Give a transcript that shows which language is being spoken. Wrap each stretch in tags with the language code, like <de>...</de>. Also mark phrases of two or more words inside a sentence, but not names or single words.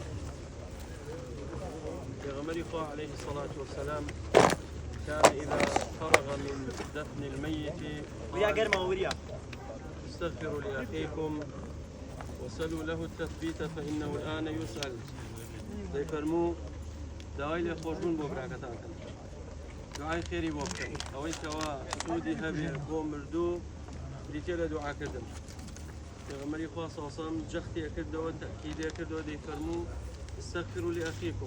<ckb>پیغمبر خدا</ckb> <ar>عليه الصلاة والسلام كان إذا فرغ من دفن الميت قال استغفروا لأخيكم وسلوا له التثبيت فإنه الآن يسأل.</ar> <ckb>دي فرمو دعای لێ خۆشبوون بۆ براکەتانکەن، دوعای خێری بۆ بکەن، ئەوەی کەوا سوودی هەبێ بۆ مردوو بریتێ لە دوعاکردن. پێغەمبەری خوا</ckb> <ar>صلی الله علیه و سلم</ar> <ckb>جەختێ کردەوە، تەکیدێ کردەوە، دەی فەرموو</ckb> <ar>استەغفروا لأخیکم.</ar>